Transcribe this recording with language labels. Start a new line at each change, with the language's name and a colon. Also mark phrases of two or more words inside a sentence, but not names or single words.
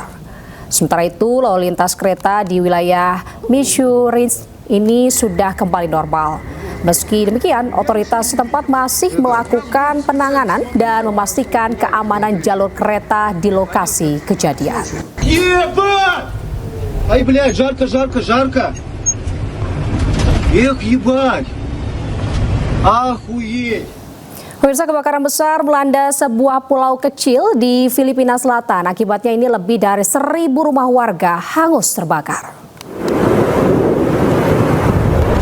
Indonesian: Sementara itu, lalu lintas kereta di wilayah Missouri ini sudah kembali normal. Meski demikian, otoritas setempat masih melakukan penanganan dan memastikan keamanan jalur kereta di lokasi kejadian.
Russian: Ай, блядь, жарко, жарко, жарко. Эх, ебать. Охуеть.
Indonesian: Pemirsa, kebakaran besar melanda sebuah pulau kecil di Filipina Selatan. Akibatnya ini lebih dari 1.000 rumah warga hangus terbakar.